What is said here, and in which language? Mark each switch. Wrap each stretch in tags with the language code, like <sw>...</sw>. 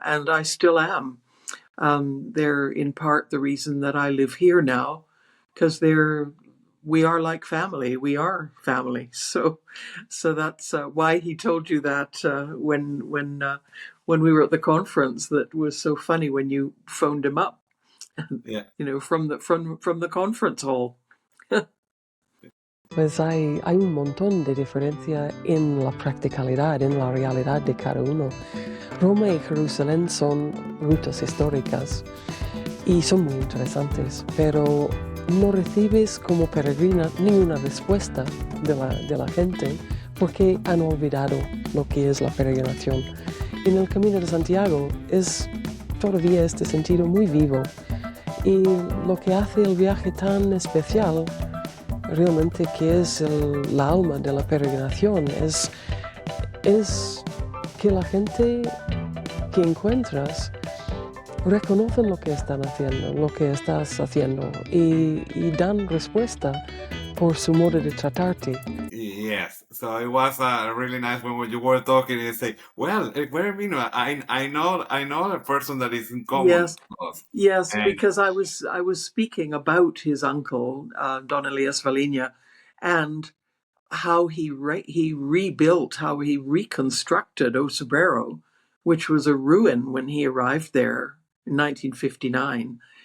<en>And I still am. They're in part the reason that I live here now, because we are like family. We are family. So that's why he told you that when we were at the conference. That was so funny when you phoned him up, Yeah. from the conference hall.</en> <es>Pues hay un montón de diferencia en la practicalidad, en la realidad de cada uno. Roma y Jerusalén son rutas históricas y son muy interesantes, pero no recibes como peregrina ninguna respuesta de la gente porque han olvidado lo que es la peregrinación. En el Camino de Santiago es todavía este sentido muy vivo y lo que hace el viaje tan especial realmente, que es la alma de la peregrinación, es que la gente que encuentras reconocen lo que están haciendo, lo que estás haciendo y dan respuesta por su modo de tratarte.</es> <en>Yes, so it was really nice when you were talking and say, "Well, I know a person that is in common." Yes, with us." yes, And because I was speaking about his uncle, Don Elias Valinia, and how he rebuilt, how he reconstructed Osobero, which was a ruin when he arrived there in 1959.</en>